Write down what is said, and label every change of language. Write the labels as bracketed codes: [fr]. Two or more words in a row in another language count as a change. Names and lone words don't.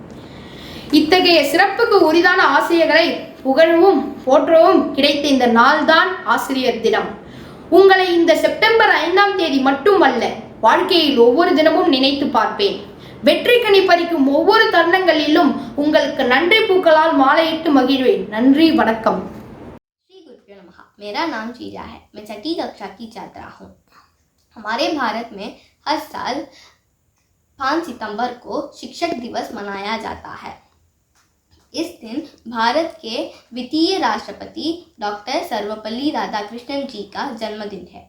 [ta] இத்தகைய சிறப்புக்கு உரிதான ஆசிரியர்களை புகழவும் போற்றவும் கிடைத்த இந்த நாள்தான் ஆசிரியர் தினம். உங்களை இந்த செப்டம்பர் 5ஆம் தேதி மட்டுமல்ல, வாழ்க்கையில் ஒவ்வொரு தினமும் நினைத்து பார்ப்பேன். வெற்றி கனி பறிக்கும் ஒவ்வொரு தருணங்களிலும் உங்களுக்கு நன்றி பூக்களால் மாலையிட்டு மகிழ்வேன். நன்றி, வணக்கம்। [sa] श्री गुरुभ्यो नमः। [hi] मेरा नाम शीला है। मैं 6ठी कक्षा की छात्रा हूँ। हमारे भारत में हर साल 5 सितंबर को शिक्षक दिवस मनाया जाता है। इस दिन भारत के द्वितीय राष्ट्रपति डॉक्टर सर्वपल्ली राधाकृष्णन जी का जन्मदिन है।